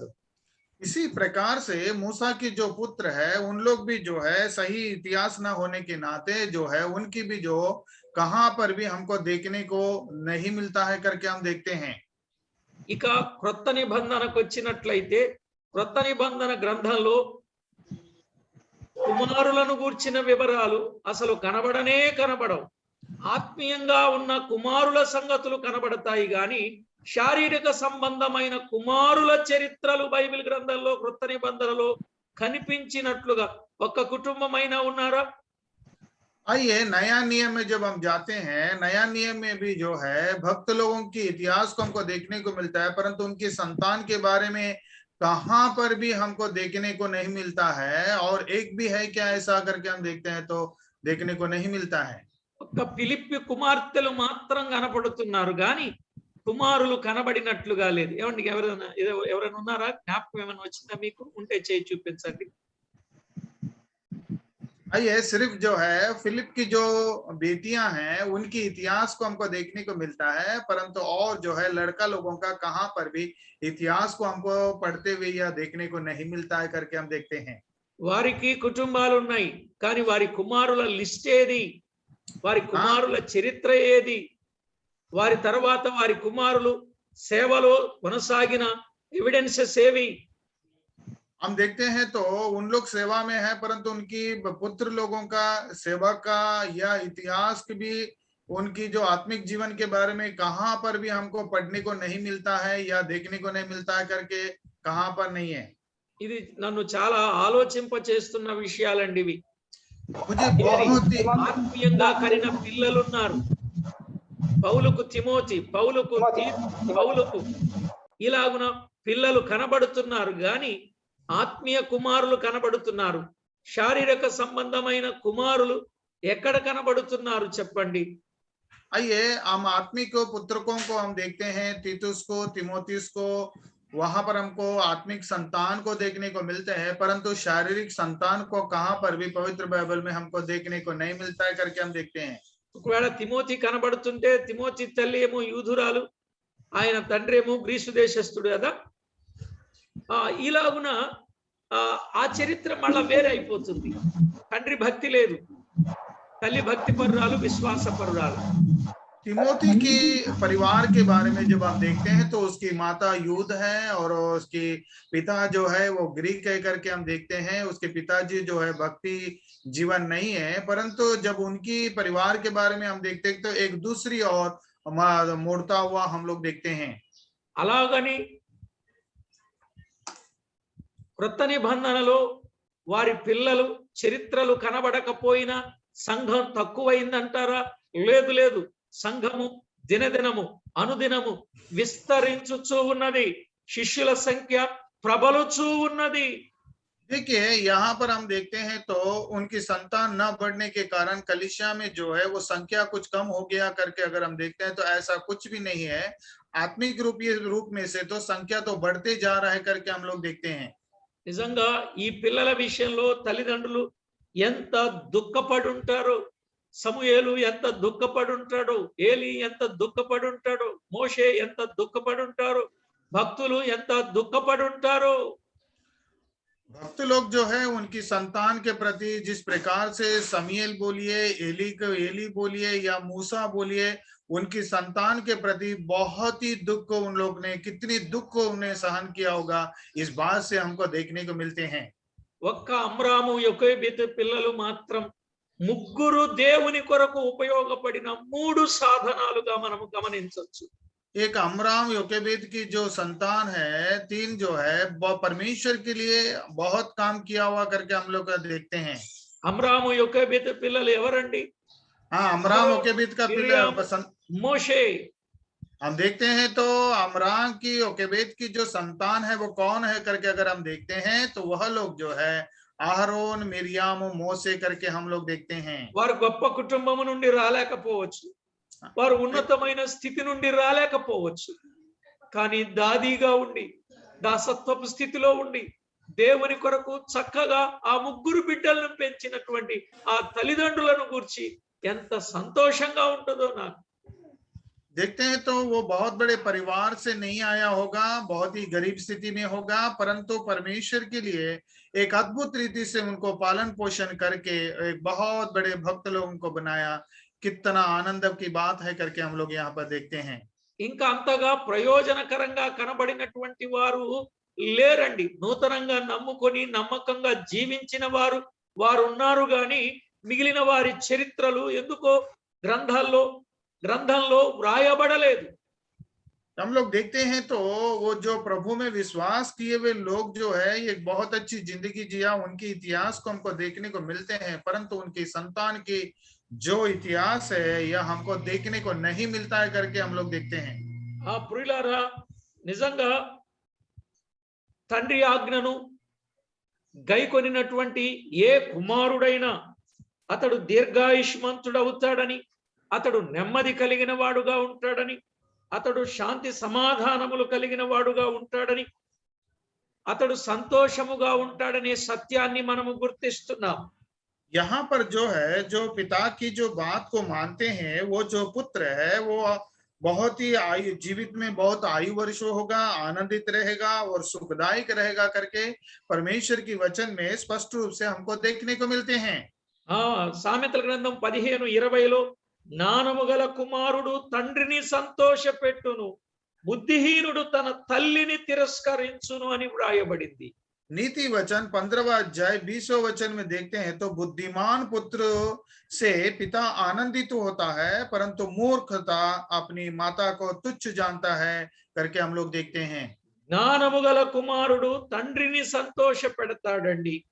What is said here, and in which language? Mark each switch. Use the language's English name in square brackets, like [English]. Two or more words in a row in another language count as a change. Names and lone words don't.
[Hindi] इसी प्रकार से मूसा की जो पुत्र है उन लोग भी जो है सही इतिहास ना होने के नाते जो है उनकी भी जो कहां पर भी हमको देखने को नहीं मिलता है करके हम देखते हैं। [Telugu] ఇక క్రొత్త నిబంధనకు వచ్చినట్లయితే క్రొత్త నిబంధన గ్రంథంలో కుమారులను గూర్చిన వివరాలు అసలు కనబడవు. ఆత్మీయంగా ఉన్న కుమారుల సంగతులు కనబడతాయి గాని శారీరక సంబంధమైన కుమారుల చరిత్రలు బైబిల్ గ్రంథంలో క్రొత్త నిబంధనలో కనిపించినట్లుగా ఒక్క కుటుంబమైనా ఉన్నారా? [Hindi] आइए नया नियम में जब हम जाते हैं, नया नियम में भी जो है भक्त लोगों की इतिहास को हमको देखने को मिलता है, परंतु उनकी संतान के बारे में कहां पर भी हमको देखने को नहीं मिलता है। और एक भी है क्या ऐसा करके हम देखते हैं तो देखने को नहीं मिलता है। [Telugu] ఒక్క ఫిలిప్పి కుమార్తెలు మాత్రం కనపడుతున్నారు గాని కుమారులు కనబడినట్లుగా లేదు. ఏమండి, ఎవరైనా ఉన్నారా? జ్ఞాపకం ఏమైనా వచ్చిందా మీకు? ఉంటే చేయి చూపించండి. [Hindi] आइए सिर्फ जो है फिलिप की जो बेटियां हैं उनकी इतिहास को हमको देखने को मिलता है, परंतु और जो है लड़का लोगों का कहां पर भी इतिहास को हमको पढ़ते हुए या देखने को नहीं मिलता है करके हम देखते हैं। [Telugu] వారికి కుటుంబాలు ఉన్నాయి కానీ వారి కుమారుల లిస్ట్ ఏది? వారి కుమారుల చరిత్ర ఏది? వారి తర్వాత వారి కుమారులు సేవలో కొనసాగిన ఎవిడెన్సెస్ ఏవి? [Hindi] हम देखते हैं तो उन लोग सेवा में है, परंतु उनकी पुत्र लोगों का सेवा का या इतिहास की भी उनकी जो आत्मिक जीवन के बारे में कहां पर भी हमको पढ़ने को नहीं मिलता है या देखने को नहीं मिलता है करके कहां पर नहीं है। [Telugu] ఇది నన్ను చాలా ఆలోచింప చేస్తున్న విషయాలండి ఇవి. [Hindi] मुझे बहुत ही [Telugu] ఆత్మీయంగా కలిగిన పిల్లలు ఉన్నారు. పౌలుకు తిమోతి, పౌలుకు ఇలాగున పిల్లలు కనబడుతున్నారు గాని ఆత్మీయ కుమారులు కనబడుతున్నారు. శారీరక సంబంధమైన కుమారులు ఎక్కడ కనబడుతున్నారు చెప్పండి? [Hindi] आइए हम आत्मिक पुत्रकों को हम देखते हैं, तीतुस को, तिमोथियस को, वहां पर हमको आत्मिक संतान को देखने को मिलते हैं, परंतु शारीरिक संतान को कहां पर भी पवित्र बाइबल में हमको देखने को नहीं मिलता है करके हम देखते हैं। [Telugu] ఒకవేళ తిమోతి కనబడుతుంటే తిమోతి తల్లి ఏమో యూదురాలు, ఆయన తండ్రి ఏమో గ్రీసు దేశస్థుడు కదా. ఇలాగున ఆ చరిత్ర మళ్ళా వేరే అయిపోతుంది. తండ్రి భక్తి లేదు, తల్లి భక్తి పరురాలు, విశ్వాస పరురాలు. [Hindi] तिमोथी की परिवार के बारे में जब हम देखते हैं तो उसकी माता यूद है और उसके पिता जो है वो ग्रीक है करके हम देखते हैं। उसके पिताजी जो है भक्ति जीवन नहीं है, परंतु जब उनकी परिवार के बारे में हम देखते हैं तो एक दूसरी और मोड़ता हुआ हम लोग देखते हैं। [Telugu] అలాగని క్రొత్త నిబంధనలో వారి పిల్లలు చరిత్రలు కనబడకపోయినా సంఘం తక్కువైందంటారా? లేదు లేదు, సంఘము దినదినము అనుదినము విస్తరించుచూ ఉన్నది, శిష్యుల సంఖ్య ప్రబలుచూ ఉన్నది. [Hindi] देखिए यहाँ पर हम देखते हैं तो उनकी संतान न बढ़ने के कारण कलीसिया में जो है वो संख्या कुछ कम हो गया करके अगर हम देखते हैं तो ऐसा कुछ भी नहीं है। आत्मिक रूप में से तो संख्या तो बढ़ते जा रहा है करके हम लोग देखते हैं। [Telugu] నిజంగా ఈ పిల్లల విషయంలో తల్లిదండ్రులు ఎంత దుఃఖపడి ఉంటారో, సమూయేలు ఎంత దుఃఖపడి ఉంటాడో, ఏలి ఎంత దుఃఖపడి ఉంటాడో, మోషే ఎంత దుఃఖపడి ఉంటారో, భక్తులు ఎంత దుఃఖపడి ఉంటారో. [Hindi] भक्त लोग जो है उनकी संतान के प्रति जिस प्रकार से समूएल बोलिए, एली बोलिए या मूसा बोलिए, उनकी संतान के प्रति बहुत ही दुख उन लोग ने, कितनी दुख उन्हें सहन किया होगा, इस बात से हमको देखने को मिलते हैं। [Telugu] ఒక్క అమ్రాము యొకోబెతు పిల్లలు మాత్రం ముగ్గురు దేవుని కొరకు ఉపయోగపడిన 3 సాధనాలుగా మనము గమనించవచ్చు. [Hindi] एक अमराम योकेबेद की जो संतान है, 3 जो है परमेश्वर के लिए बहुत काम किया हुआ करके हम लोग देखते हैं। [Telugu] అమ్రాము యొకోబెతు పిల్లలు ఎవరండి? [Hindi] हाँ, अमराम योकेबेद का पिता మోషే. हम देखते हैं तो अमराम की योकेबेद की जो संतान है वो कौन है करके अगर हम देखते हैं तो वह लोग जो है आहरोन, मिरियाम, मोसे करके हम लोग देखते हैं। [Telugu] వారు గొప్ప కుటుంబం నుండి రాలేకపోవచ్చు, వారు ఉన్నతమైన స్థితి నుండి రాలేకపోవచ్చు, కానీ దాదిగా ఉండి దాసత్వపు స్థితిలో ఉండి దేవుని కొరకు చక్కగా ఆ ముగ్గురు బిడ్డలను పెంచినటువంటి ఆ తల్లిదండ్రులను గురించి ఎంత సంతోషంగా ఉంటుందో నాకు. [Hindi] देखते हैं तो वो बहुत बड़े परिवार से नहीं आया होगा, बहुत ही गरीब स्थिति में होगा, परंतु परमेश्वर के लिए एक अद्भुत रीति से उनको पालन पोषण करके एक बहुत बड़े भक्त लोगों को बनाया। कितना आनंद की बात है करके हम लोग यहाँ पर देखते हैं। [Telugu] ఇంకా అంతగా ప్రయోజనకరంగా కనబడినటువంటి వారు లేరండి. నూతనంగా నమ్ముకొని నమ్మకంగా జీవించిన వారు ఉన్నారు గాని మిగిలిన వారి చరిత్రలు ఎందుకో గ్రంథంలో వ్రాయబడలేదు. [Hindi] हम लोग देखते हैं तो वो जो प्रभु में विश्वास किए हुए लोग जो है एक बहुत अच्छी जिंदगी जिया, उनके इतिहास को हमको देखने को मिलते हैं, परंतु उनकी संतान की जो इतिहास है यह हमको देखने को नहीं मिलता है करके हम लोग देखते हैं। [Telugu] ప్రియులారా, నిజంగా తండ్రి ఆజ్ఞను గైకొనినటువంటి ఏ కుమారుడైనా అతడు దీర్ఘాయుష్మంతుడవుతాడని, అతడు నెమ్మది కలిగిన వాడుగా ఉంటాడని, అతడు శాంతి సమాధానములు కలిగిన వాడుగా ఉంటాడని, అతడు సంతోషముగా ఉంటాడనే సత్యాన్ని మనము గుర్తిస్తున్నాం. [Hindi] यहाँ पर जो है जो पिता की जो बात को मानते हैं, वो जो पुत्र है वो बहुत ही जीवित में बहुत आयु वर्ष होगा, आनंदित रहेगा और सुखदायक रहेगा करके परमेश्वर की वचन में स्पष्ट रूप से हमको देखने को मिलते हैं। [Telugu] సామెతల గ్రంథం 15:20లో జ్ఞానము గల కుమారుడు తండ్రిని సంతోషపెట్టును, బుద్ధిహీనుడు తన తల్లిని తిరస్కరించును అని వ్రాయబడింది. [Hindi] नीति वचन 15वां अध्याय 20वां वचन में देखते हैं तो बुद्धिमान पुत्र से पिता आनंदित होता है, परंतु मूर्खता अपनी माता को तुच्छ जानता है करके हम लोग देखते हैं। [Telugu] జ్ఞానము గల కుమారుడు తండ్రిని సంతోష పెడతాడండి.